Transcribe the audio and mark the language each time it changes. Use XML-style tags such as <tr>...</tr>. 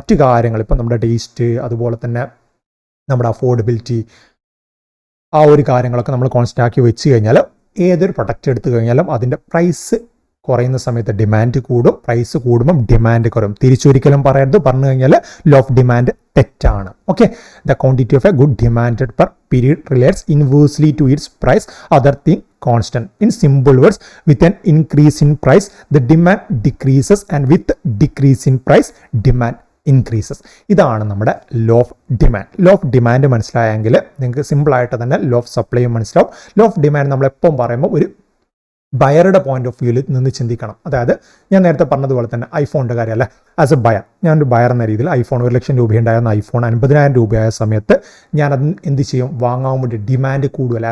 <ml>മറ്റു കാര്യങ്ങൾ ഇപ്പം നമ്മുടെ ടേസ്റ്റ് അതുപോലെ തന്നെ നമ്മുടെ അഫോർഡബിലിറ്റി ആ ഒരു കാര്യങ്ങളൊക്കെ നമ്മൾ കോൺസ്റ്റന്റ് ആക്കി വെച്ച് കഴിഞ്ഞാൽ ഏതൊരു പ്രൊഡക്റ്റ് എടുത്തു കഴിഞ്ഞാലും അതിൻ്റെ പ്രൈസ് കുറയുന്ന സമയത്ത് ഡിമാൻഡ് കൂടും, പ്രൈസ് കൂടുമ്പം ഡിമാൻഡ് കുറയും. തിരിച്ചൊരിക്കലും പറയരുത്, പറഞ്ഞു കഴിഞ്ഞാൽ ലോ ഓഫ് ഡിമാൻഡ് തെറ്റാണ്.</ml> <en>Okay, the quantity of a good demand per period relates inversely to its price other thing constant. In simple words, with an increase in price, the demand decreases, and with decrease in price, demand increases.</en> <ml>ഇതാണ് നമ്മുടെ law of demand. Law of demand മനസ്സിലായെങ്കിൽ നിങ്ങൾക്ക് സിമ്പിളായിട്ട് തന്നെ law of സപ്ലൈയും മനസ്സിലാവും. Law of demand നമ്മൾ എപ്പം പറയുമ്പോൾ ഒരു ബയറുടെ പോയിന്റ് ഓഫ് വ്യൂവിൽ നിന്ന് ചിന്തിക്കണം. അതായത് ഞാൻ നേരത്തെ പറഞ്ഞതുപോലെ തന്നെ ഐഫോണിൻ്റെ കാര്യമല്ല,</ml> <en>as a buyer,</en> <ml>ഞാനൊരു ബയർ എന്ന രീതിയിൽ ഐഫോൺ 1,00,000 രൂപയുണ്ടായിരുന്ന ഐഫോൺ 50,000 രൂപയായ സമയത്ത് ഞാനത് എന്ത് ചെയ്യും, വാങ്ങാൻ വേണ്ടി ഡിമാൻഡ് കൂടുമല്ല.</ml>